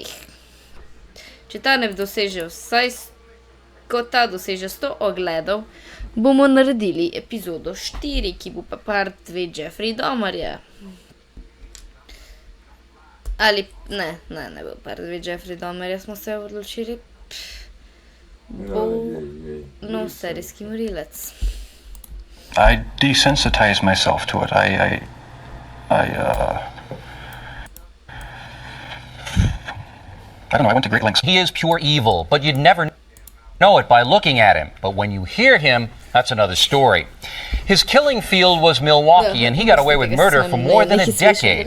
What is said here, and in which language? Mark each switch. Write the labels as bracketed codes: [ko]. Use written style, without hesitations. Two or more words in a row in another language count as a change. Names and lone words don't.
[sl] Če ta ne doseže ko ta doseže 100 ogledov, bomo naredili epizodo 4, ki bo pa part 2 Jeffrey Dahmerja. Ali, ne bo part 2 Jeffrey Dahmerja, smo se odločili. Bo serijski morilec. [en] I desensitize myself to it. I don't know, I went to great lengths. He is pure evil, but you'd never know it by looking at him. But when you hear him, that's another story. His killing field was Milwaukee, and he got away with murder for more than a decade.